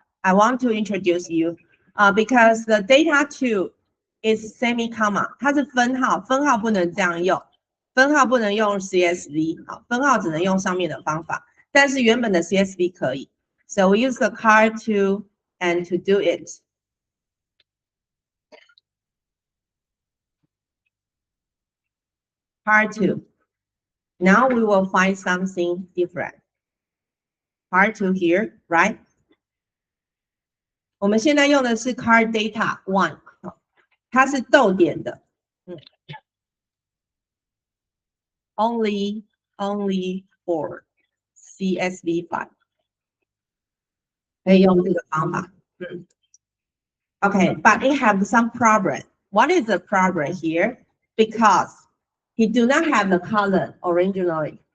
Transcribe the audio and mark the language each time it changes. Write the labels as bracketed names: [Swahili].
[English] I want to introduce you, because the data two is semi-comma， [Chinese] 它是分号，分号不能这样用，分号不能用 CSV， 好，分号只能用上面的方法，但是原本的 CSV 可以。 [English] So we use the card two and to do it. Part two. Now we will find something different. Part two here, right? [Chinese] 我们现在用的是 card data one， 它是逗点的。 [English] Only for CSV file， [Chinese] 可以用这个方法。 [English] Okay, but it have some problem. What is the problem here? Because he do not have the column originally.